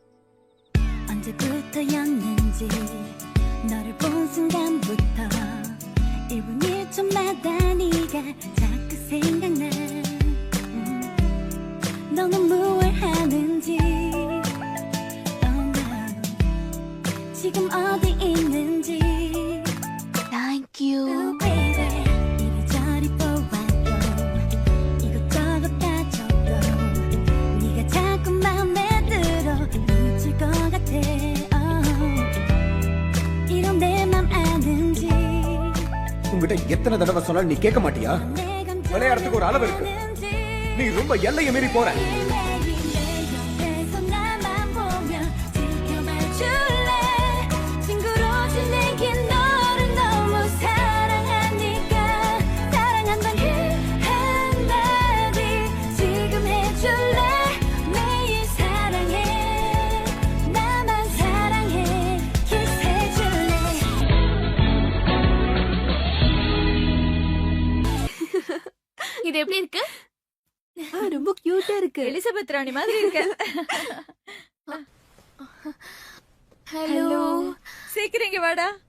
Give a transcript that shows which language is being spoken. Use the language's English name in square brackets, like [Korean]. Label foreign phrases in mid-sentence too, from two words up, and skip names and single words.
[Korean] 언제부터였는지 너를 본 순간부터 기분이 좀마다 네가 자꾸 생각나 너는 뭘 하는지 지금 어디 있는지 [English] Thank you. Oh baby [Korean] 이리저리 보아도 이것저것 다 줘도 네가 자꾸 맘에 들어 미칠 것 같아 이런 내 맘 아는지 [Tamil] உங்ககிட்ட எத்தனை தடவை சொன்னாலும் நீ கேட்க மாட்டியா? விளையாடுறதுக்கு ஒரு அளவு இருக்கு. நீ ரொம்ப எல்லையை மீறி போற. [Korean] 옆에서 나만 보며 지켜봐줄래 친구로 지내긴 너를 너무 사랑하니까 사랑한단 그 한마디 지금 해줄래 매일 사랑해 나만 사랑해 키스해줄래 [Tamil] இது எப்படி இருக்கு? ரொம்ப கியூட்டா இருக்கு. எலிசபெத் ராணி மாதிரி இருக்க. ஹலோ. சீக்கிரம் இங்க வாடா.